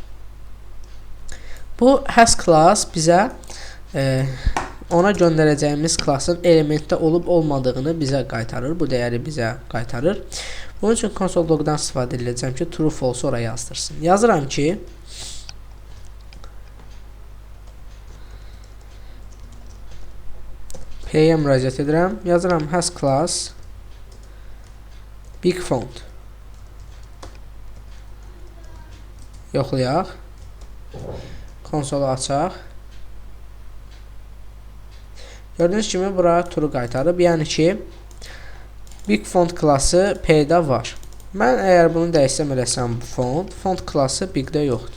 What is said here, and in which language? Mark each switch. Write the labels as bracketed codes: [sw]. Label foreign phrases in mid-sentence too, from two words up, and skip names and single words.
[az] Bu [en] has class [az] bizə ona göndərəcəyimiz klasın elementdə olub olmadığını bizə qaytarır. Bu dəyəri bizə qaytarır. Bunun üçün [en] console log'dan [az] istifadə edəcəm ki, [en] true false [az] oraya yazdırsın. Yazıram ki, P-yə müraciət edirəm. Yazıram [en] has class big font. [az] Yoxlayaq. Konsolu açaq. Gördüyünüz kimi bura true qaytarıb. Yəni ki, [en] big font [az] klası P-də var. Mən əgər bunu dəyişsəm eləsəm font klası big-də yoxdur.